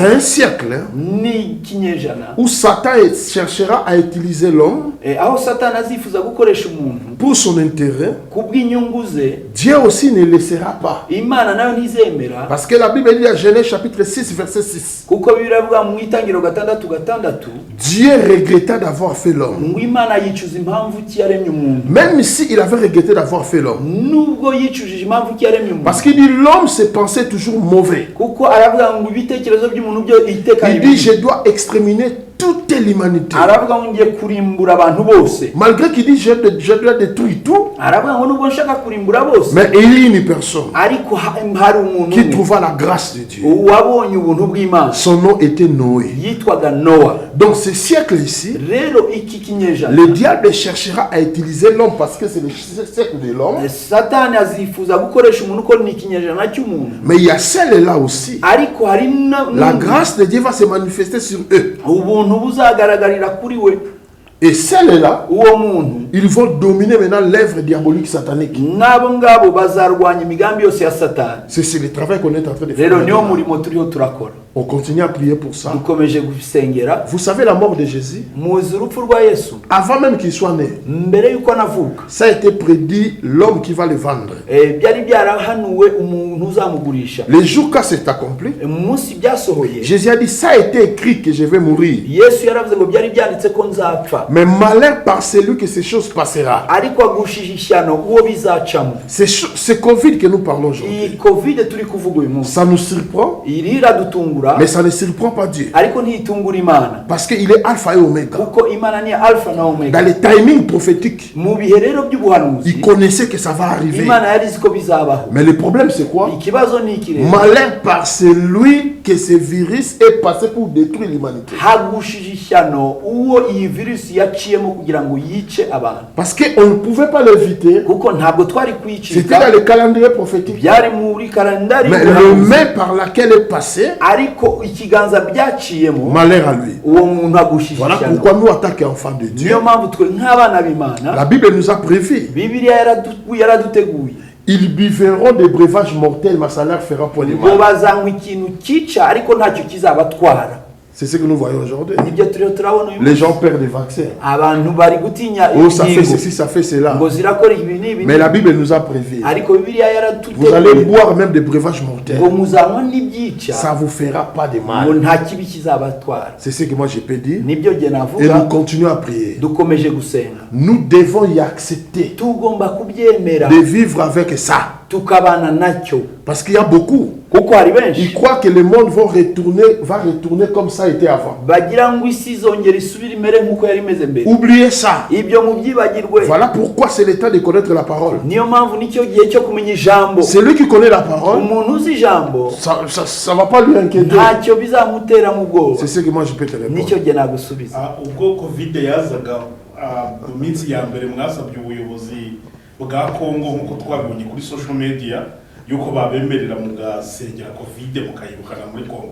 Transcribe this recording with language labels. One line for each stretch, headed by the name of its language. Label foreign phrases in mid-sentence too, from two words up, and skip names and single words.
French: c'est un siècle
Kinyarwanda: ni kinyejana
French: où Satan cherchera à utiliser l'homme
Kinyarwanda: aho Satani azifuza gukoresha umuntu
French: pour son intérêt.
Kinyarwanda: kubw'inyungu ze.
French: Dieu aussi ne laissera pas.
Kinyarwanda: Imana nayo ntizemera.
French: Parce que la Bible dit à Genèse chapitre 6 verset 6,
Kinyarwanda: kuko biravuga mu itangiro 6:6
French: Dieu regretta d'avoir fait l'homme.
Kinyarwanda: ngo Imana yicuza impamvu ki yaremye umuntu.
French: Même si il avait regretté d'avoir fait l'homme.
Kinyarwanda: nubwo yicujije impamvu ki yaremye umuntu.
French: Parce qu'il dit l'homme se pensait toujours mauvais.
Kinyarwanda: kuko aravuga ngo ibitekerezo by'umuntu byo iteka
French: Il dit je dois exterminer toute l'humanité.
Kinyarwanda: aravuga ngo ngiye kurimbura abantu bose.
French: Malgré qu'il dit je dois détruire tout,
Kinyarwanda: aravuga ngo nubwo nshaka kurimbura bose,
French: mais il y a une personne
Kinyarwanda: ariko hari umuntu
French: qui trouva la grâce de Dieu.
Kinyarwanda: wabonye ubuntu bw'Imana.
French: Son nom était Noé.
Kinyarwanda: yitwaga Noa.
French: Donc ce siècle ici,
Kinyarwanda: rero iki kinyejana
French: le diable cherchera à utiliser l'homme parce que c'est le siècle de l'homme.
Kinyarwanda: Satani azifuza gukoresha umuntu ko ni ikinyejana cy'umuntu.
French: Mais il y a celle-là aussi.
Kinyarwanda: ariko hari
French: La grâce de Dieu va se manifester sur eux.
Kinyarwanda: ubuntu buzagaragarira kuri we.
French: Et celles-là,
Kinyarwanda: uwo muntu
French: ils vont dominer maintenant l'œuvre diabolique satanique.
Kinyarwanda: n'abo ngabo bazarwanya imigambi yose ya Satani.
French: C'est le travail qu'on est en train de
Kinyarwanda: rero
French: faire.
Kinyarwanda: niyo murimo turiho turakora.
French: On continue à prier pour ça.
Kinyarwanda: dukomeje gusengera.
French: Vous savez la mort de Jésus,
Kinyarwanda: Muzi urupfu rwa Yesu
French: avant même qu'il soit né,
Kinyarwanda: mbere yuko anavuka,
French: ça a été prédit l'homme qui va le vendre.
Kinyarwanda: byari byarahanuwe umuntu uzamugurisha.
French: Les jours quand c'est accompli,
Kinyarwanda: Umunsi byasohoye,
French: Jésus a dit, ça a été écrit que je vais mourir.
Kinyarwanda: Yesu yaravuze ngo byari byanditse ko nzapfa,
French: Mais malheur par celui que ces choses passera.
Kinyarwanda: ariko agushije ishyano uwo bizacamo.
French: C'est Covid que nous parlons aujourd'hui.
Kinyarwanda: Iyi covid turi kuvuga uyu munsi
French: Ça nous surprend,
Kinyarwanda: iradutungura,
French: mais ça ne surprend pas Dieu.
Kinyarwanda: ariko ntitungura Imana,
French: Parce qu'il est alpha et oméga.
Kinyarwanda: kuko Imana ni alpha na omega.
French: Dans les timings prophétiques,
Kinyarwanda: Mu bihe rero by'ubuhanuzi
French: il connaissait que ça va arriver.
Kinyarwanda: Imana yari izi ko bizabaho.
French: Mais le problème c'est quoi?
Kinyarwanda: Ikibazo ni iki rero,
French: Malheur par celui que ce virus est passé pour détruire l'humanité.
Kinyarwanda: hagushije ishyano uwo iyi virusi yaciyemo kugira ngo yice abantu,
French: Parce qu'on ne pouvait pas l'éviter.
Kinyarwanda: kuko ntabwo twari
French: C'était
Kinyarwanda: kuyicika,
French: dans le calendrier prophétique.
Kinyarwanda: byari muri kalendari
French: Mais le main par laquelle est passé,
Kinyarwanda: ariko ikiganza byaciyemo
French: malheur à lui.
Kinyarwanda: uwo muntu agushije
French: Voilà
Kinyarwanda: ishyano.
French: pourquoi nous, en tant qu'enfants de Dieu,
Kinyarwanda: Niyo mpamvu twe nk'abana b'Imana,
French: la Bible nous a prévu.
Kinyarwanda: Bibiliya yaraduteguye
French: Ils buveront des breuvages mortels, mais ça leur fera point de
Kinyarwanda: ngo
French: mal.
Kinyarwanda: bazanywa ikintu cyica ariko ntacyo kizabatwara.
French: C'est ce que nous voyons aujourd'hui.
Kinyarwanda: Nibyo turiho turabona uyu
French: Les
Kinyarwanda: munsi.
French: gens perdent des vaccins.
Kinyarwanda: Abantu bari gutinya
French: Oh, ça fait
Kinyarwanda: inkingo
French: ceci, ça fait cela.
Kinyarwanda: ngo zirakora ibi n'ibi,
French: Mais la Bible nous a prévu.
Kinyarwanda: ariko Bibiliya
French: Vous allez
Kinyarwanda: yaraduteguye
French: boire même des breuvages mortels.
Kinyarwanda: ngo muzanywa n'ibyica
French: Ça ne vous fera pas de
Kinyarwanda: ngo
French: mal.
Kinyarwanda: nta kibi kizabatwara.
French: C'est ce que moi je peux dire.
Kinyarwanda: Nibyo jye
French: Et nous
Kinyarwanda: navuga,
French: continuons à prier.
Kinyarwanda: dukomeje gusenga,
French: Nous devons y accepter
Kinyarwanda: tugomba kubyemera
French: de vivre avec ça.
Kinyarwanda: tukabana nacyo,
French: Parce qu'il y a beaucoup.
Kinyarwanda: kuko hari
French: Ils
Kinyarwanda: benshi
French: croient que le monde va retourner comme ça était avant.
Kinyarwanda: bagira ngo isi izongera isubire imere nk'uko yari imeze mbere.
French: Oubliez ça.
Kinyarwanda: Ibyo mubyibagirwe.
French: Voilà pourquoi c'est le temps de connaître la parole.
Kinyarwanda: Niyo mpamvu nicyo gihe cyo kumenya ijambo.
French: Celui qui connaît la parole,
Kinyarwanda: Umuntu uzi ijambo
French: ça va pas lui inquiéter.
Kinyarwanda: ntacyo bizamutera mu bwoba.
French: C'est ce que moi je peux te
Kinyarwanda: Nicyo
French: répondre.
Kinyarwanda: gihe nagusubiza. ubwo covid yazaga mu minsi ya mbere mwasabye ubuyobozi bwa Kongo nk'uko twabibonye kuri
English: social media
Kinyarwanda: yuko babemerera mugasengera covid mukayirukana muri Kongo.